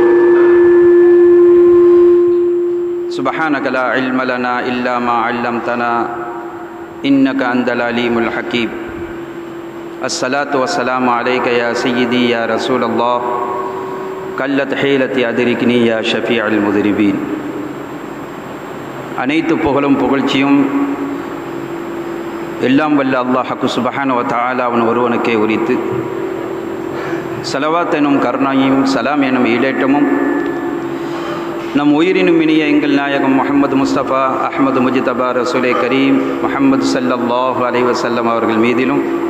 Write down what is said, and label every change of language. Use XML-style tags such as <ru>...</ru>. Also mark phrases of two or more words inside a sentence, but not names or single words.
<ar>سبحانك لا علم لنا إلا ما علمتنا إنك أنت العليم الحكيم. الصلاة والسلام عليك يا سيدي يا رسول الله قلت حيلتي أدركني يا شفيع المذنبين.</ar> <ta>அனைத்து புகழும் புகழ்ச்சியும் எல்லாம் வல்ல அல்லாஹ்</ta> <ar>سبحانه و تعالى</ar> <ta>அவன் ஒருவனுக்கே உரித்து, ஸலவாத் எனும் கருணையும் சலாம் எனும் ஈடேற்றமும் நம் உயிரினும் இனிய எங்கள் நாயகம் முஹம்மது முஸ்தபா அஹ்மது முஜ்தபா ரசூலே கரீம் முஹம்மது</ta> <ar>صلى الله عليه وسلم</ar> <ta>அவர்கள் மீதிலும்,</ta>